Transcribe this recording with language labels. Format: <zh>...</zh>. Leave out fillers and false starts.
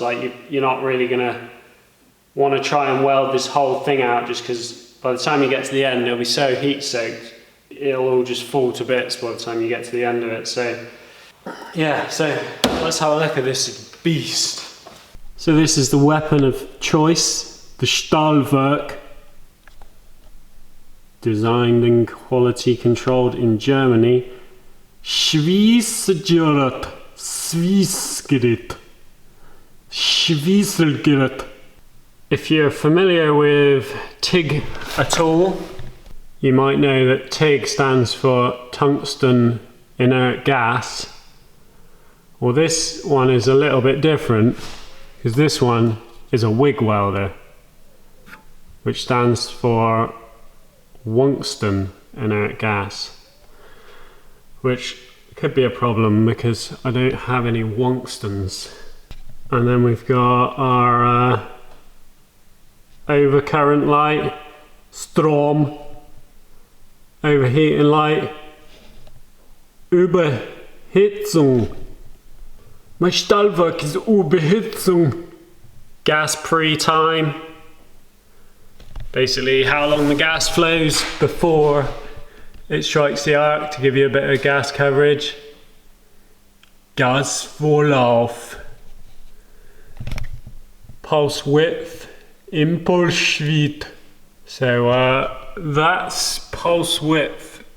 <en>Like you're not really going to want to try and weld this whole thing out, just because by the time you get to the end, it'll be so heat soaked, it'll all just fall to bits by the time you get to the end of it. So yeah, so let's have a look at this beast. So this is the weapon of choice, the Stahlwerk, designed and quality controlled in Germany.</en> <de>Schweißgerät, Swissgerät, Schweißgerät.</de> <en>If you're familiar with TIG at all, you might know that TIG stands for tungsten inert gas. Well, this one is a little bit different, because this one is a wig welder, which stands for Wungsten inert gas, which could be a problem because I don't have any Wungstens. And then we've got our overcurrent light, Strom, overheating light, Überhitzung.</en> <de>Mein Stahlwerk ist Überhitzung.</de> <en>Gas pre-time. Basically how long the gas flows before it strikes the arc to give you a bit of gas coverage.</en> <de>Gasvorlauf.</de> <en>Pulse width. Impulsschwit. So that's pulse width.</en>